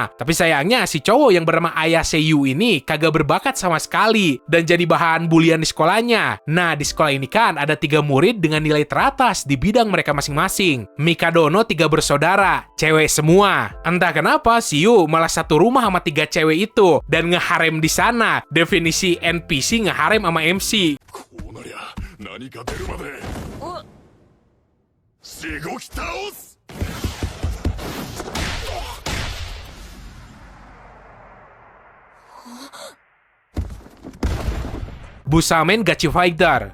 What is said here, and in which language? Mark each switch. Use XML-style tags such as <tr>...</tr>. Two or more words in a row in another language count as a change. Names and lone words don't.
<id>Tapi sayangnya si cowok yang bernama Aya Seiyu ini kagak berbakat sama sekali dan jadi bahan bulian di sekolahnya. Nah, di sekolah ini kan ada 3 murid dengan nilai teratas di bidang mereka masing-masing. Mikadono 3 bersaudara, cewek semua. Entah kenapa Seiyu malah satu rumah sama 3 cewek itu dan ngeharem di sana. Definisi NPC ngeharem sama MC.</id> <ja>何か出るまでしごき倒す!</ja> <id>Busamen Gachi Fighter.</id>